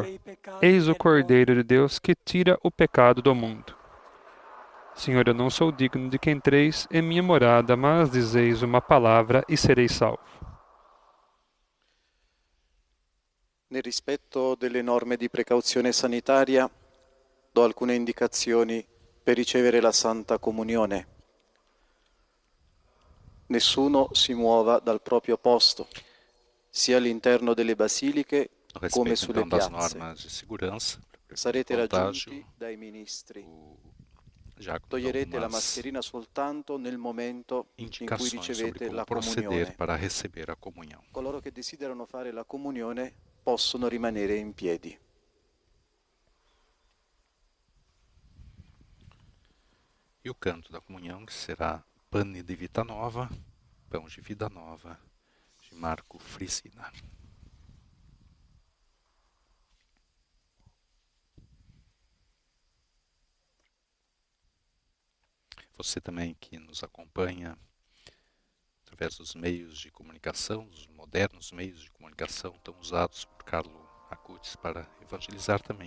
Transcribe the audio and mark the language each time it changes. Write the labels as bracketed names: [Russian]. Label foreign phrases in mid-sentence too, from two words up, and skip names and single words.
[Portuguese] Eis o Cordeiro de Deus que tira o pecado do mundo. Senhor, eu não sou digno de que entreis em minha morada, mas dizeis uma palavra e serei salvo. [Italian] Nel rispetto delle norme di precauzione sanitaria, do alcune indicazioni per ricevere la Santa Comunione. Nessuno si muova dal proprio posto, sia all'interno delle basiliche come sulle piazze. Sarete raggiunti dai ministri. Toglierete la mascherina soltanto nel momento in cui ricevete la comunione. Coloro che desiderano fare la comunione possono rimanere in piedi. [Portuguese] E o canto da comunhão, que será Pane de Vita Nova, Pão de Vida Nova, de Marco Frisina. Você também que nos acompanha através dos meios de comunicação, dos modernos meios de comunicação tão usados por Carlo Acutis para evangelizar também.